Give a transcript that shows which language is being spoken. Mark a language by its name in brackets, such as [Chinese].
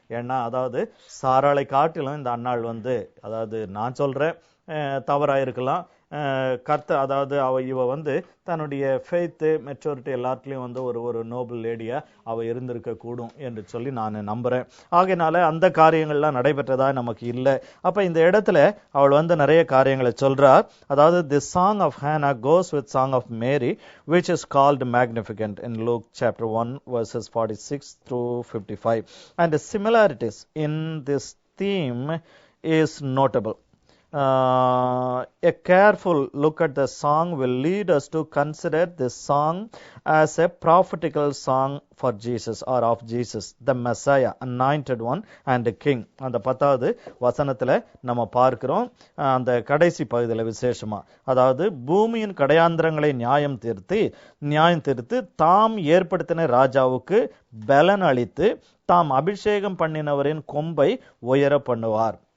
[Tamil] ஏன்னா அதாவது சாராளை காட்டிலும் இந்த அன்னாள் அதாவது நான் சொல்றேன் தவறாயிருக்கலாம். அதாவது இவ தன்னுடைய ஃபெய்த் மெச்சூரிட்டி எல்லாத்துலயும் ஒரு நோபல் லேடியா அவ இருந்திருக்க கூடும் என்று சொல்லி நான் நம்புறேன். ஆகையினால அந்த காரியங்கள்லாம் நடைபெற்றதா நமக்கு இல்லை. அப்ப இந்த இடத்துல அவள் நிறைய காரியங்களை சொல்றார். அதாவது [English] the song of Hannah goes with song of Mary, which is called magnificent in Luke chapter 1 verses 46 through 55, and the similarities in this theme is notable. A careful look at the song will lead us to consider this song as a prophetical song for Jesus, or of Jesus, the Messiah, anointed one and king. [Tamil] அந்த 10வது வசனத்துல நம்ம பார்க்கிறோம். அந்த கடைசி பகுதியில விசேஷமா, அதாவது பூமியின் கடையாந்திரங்களை நியாயம் தீர்த்து தாம் ஏற்படுத்தின ராஜாவுக்கு பலன் அளித்து தாம் அபிஷேகம் பண்ணினவரின் கொம்பை உயர பண்ணுவார்.